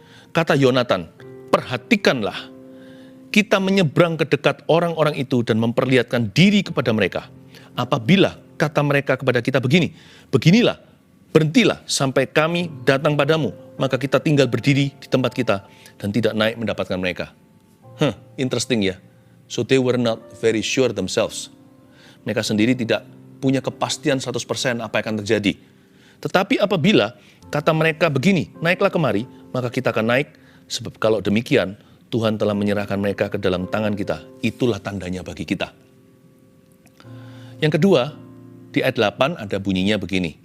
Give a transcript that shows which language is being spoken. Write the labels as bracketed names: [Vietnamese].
[Indonesian] Kata Yonatan, perhatikanlah. Kita menyeberang ke dekat orang-orang itu dan memperlihatkan diri kepada mereka. Apabila kata mereka kepada kita begini, beginilah, berhentilah sampai kami datang padamu, maka kita tinggal berdiri di tempat kita dan tidak naik mendapatkan mereka. [English] Interesting ya. So they were not very sure themselves. [Indonesian] Mereka sendiri tidak punya kepastian 100% apa yang akan terjadi. Tetapi apabila kata mereka begini, naiklah kemari, maka kita akan naik, sebab kalau demikian, Tuhan telah menyerahkan mereka ke dalam tangan kita. Itulah tandanya bagi kita. Yang kedua, di ayat 8 ada bunyinya begini.